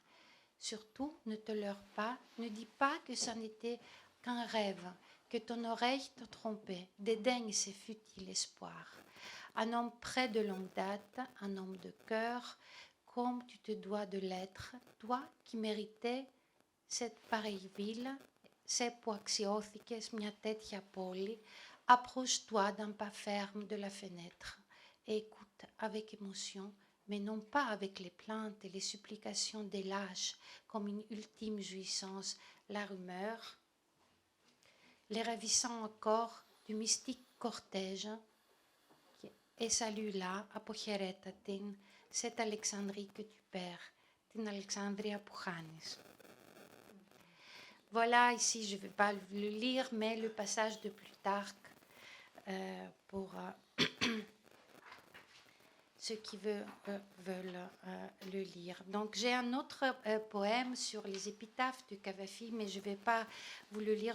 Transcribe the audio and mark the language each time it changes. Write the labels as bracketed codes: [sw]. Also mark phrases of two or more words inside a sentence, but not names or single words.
[fr] Surtout, ne te leurre pas, ne dis pas que ça n'était qu'un rêve, que ton oreille te trompait, dédaigne ces futiles espoirs. Un homme près de longue date, un homme de cœur, comme tu te dois de l'être, toi qui méritais cette pareille ville, [el] σε που αξιώθηκες μια τέτοια πόλη, [fr] approche-toi d'un pas ferme de la fenêtre et écoute avec émotion, mais non pas avec les plaintes et les supplications des lâches comme une ultime jouissance, la rumeur, les ravissants accords du mystique cortège et salue-la, [el] αποχαιρέτα την, [fr] cette Alexandrie que tu perds, [el] την Alexandria που χάνεις. [fr] Voilà, ici je ne vais pas le lire, mais le passage de Plutarque pour ceux qui veulent le lire. Donc j'ai un autre poème sur les épitaphes de Cavafy, mais je ne vais pas vous le lire.